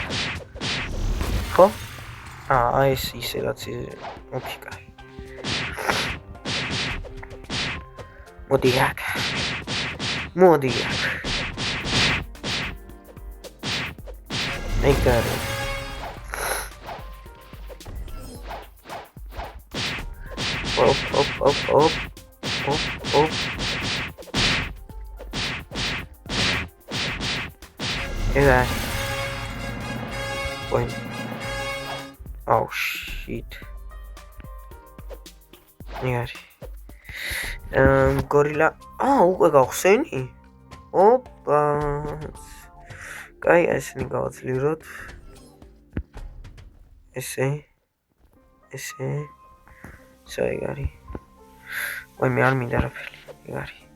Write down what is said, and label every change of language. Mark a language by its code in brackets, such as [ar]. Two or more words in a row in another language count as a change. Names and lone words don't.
[ka] ხო? ეს ისე რაც ოკეი, კაი. მოდი აქ. ეგარი. Op. Egari. [en] Wait. Oh shit. Egari. Gorilla. [ka] უკვე გავხსენი? ოპა. კაი, ესენი გავაცლიროთ. ესე. ეგარი. ვაი, მე არ მინდა რაფერი. ეგარი.